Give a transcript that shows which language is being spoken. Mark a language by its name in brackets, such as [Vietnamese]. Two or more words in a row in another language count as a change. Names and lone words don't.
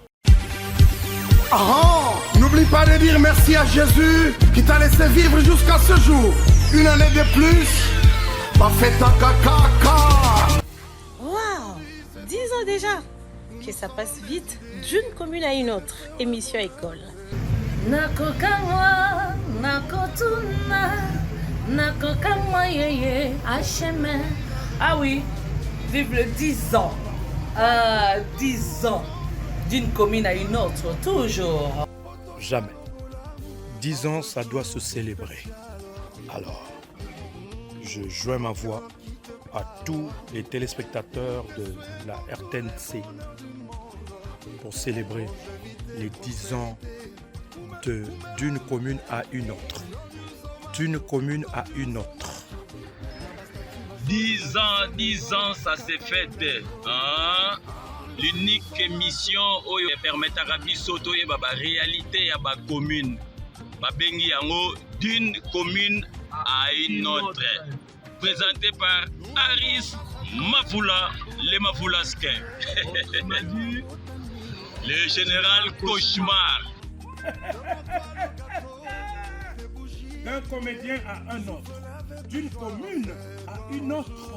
[French] N'oublie pas de dire merci à Jésus qui t'a laissé vivre jusqu'à ce jour. Une année de plus, pas fait ta caca. Waouh, 10 ans déjà. Que ça passe vite d'une commune à une autre. Émission école. [Lingala] Nakokamwa, nakotuna, nakokamwa yeye, HM. [French] Ah oui, vive le 10 ans. 10 ans d'une commune à une autre, toujours. Jamais. 10 ans, ça doit se célébrer. Alors, je joins ma voix à tous les téléspectateurs de la RTNC pour célébrer les 10 ans d'une commune à une autre. D'une commune à une autre. 10 ans, ça s'est fait. Hein? L'unique émission qui permet à [Lingala] biso toyeba ba réalité ya ba commune. Ba bengi yango [French] d'une commune à une autre. Présenté par Aris Mafula, le Mafulasquin. Le général Cauchemar. D'un comédien à un autre, d'une commune à une autre.